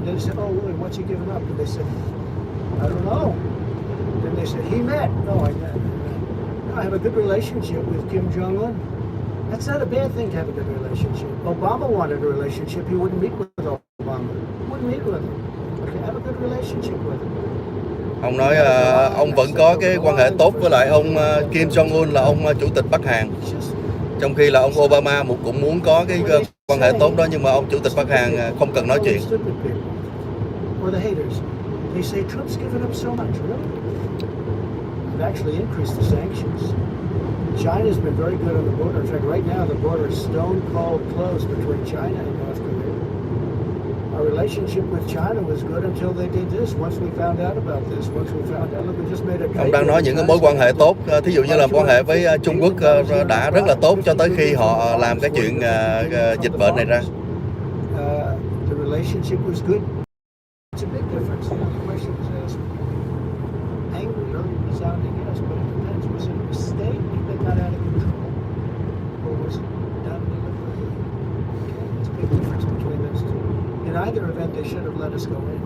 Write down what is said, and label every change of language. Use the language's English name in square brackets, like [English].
[English] And then they said, oh, really, what's he giving up? And they said, I don't know. Then they said, he met. No, I met. No, I have a good relationship with Kim Jong-un. That's not a bad thing to have a good relationship. Obama wanted a relationship. He wouldn't meet with Obama. He wouldn't meet with him. Okay, have a good relationship with him. [Vietnamese] Ông nói ông vẫn có cái quan hệ tốt với lại ông Kim Jong-un là ông chủ tịch Bắc Hàn. Trong khi là ông Obama cũng muốn có cái quan hệ tốt đó, nhưng mà ông chủ tịch Bắc Hàn không cần nói chuyện. [English] Or the haters. They say Trump's given up so much, really? They've actually increased the sanctions. China's been very good on the border. In fact, right now the border is stone cold closed between China and North Korea. Our relationship with China was good until they did this. Once we found out about this, once we found out, look, we just made a. [Vietnamese] Ông đang nói những cái mối quan hệ tốt, thí dụ như là quan hệ với Trung Quốc đã rất là tốt cho tới khi họ làm cái chuyện dịch bệnh này ra. [English] The relationship was good. It's a big difference. You know, the question was asked. Angry or resounding yes, but it depends. Was it a mistake that got out of control, or was it done deliberately? Okay, it's a big difference between those two. In either event, they should have let us go in.